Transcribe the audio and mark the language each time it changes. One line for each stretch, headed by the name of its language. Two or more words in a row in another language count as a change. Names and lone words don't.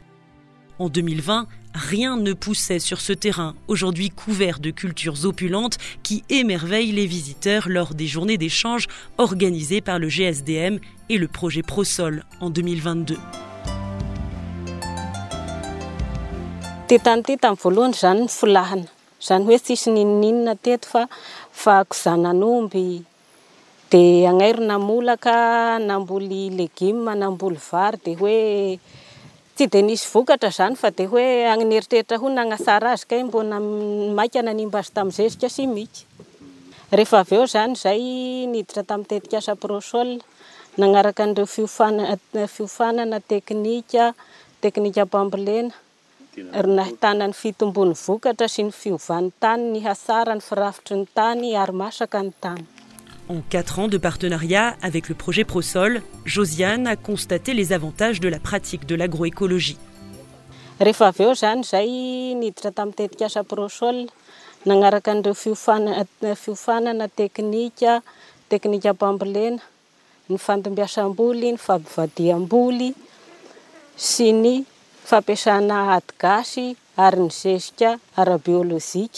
French: En 2020, rien ne poussait sur ce terrain, aujourd'hui couvert de cultures opulentes qui émerveillent les visiteurs lors des journées d'échange organisées par le GSDM et le projet ProSol en 2022.
Malagasy: De angairona molaka namboly légumes namboly vary de hoe tsy de nisy vokatra zany fa de hoe agnieritreritra ho nagnasara azy kay mbona maika nanimba azy tamin'ny zezika simika. Rehefa avy eo zany zay niditra tamin'ny tetikasa ProSol nagnaraka an'ireo fiofanana teknika pambolena ary nahitana ny fitombon'ny vokatra sy ny fiovan'ny tany, ny hasara ny firafitry ny tany ary masaka ny tany.
French: En 4 ans de partenariat avec le projet ProSol, Josiane a constaté les avantages de la pratique de l'agroécologie.
Malagasy: Rehefa avy eo zany zay niditra tamin'ny tetikasa ProSol nagnaraka an'ireo fiofanana teknika pambolena, ny fandombiasam-boly, ny fampivadiam-boly sy ny fampiasana ady gasy ary ny zezika ara-biolojika.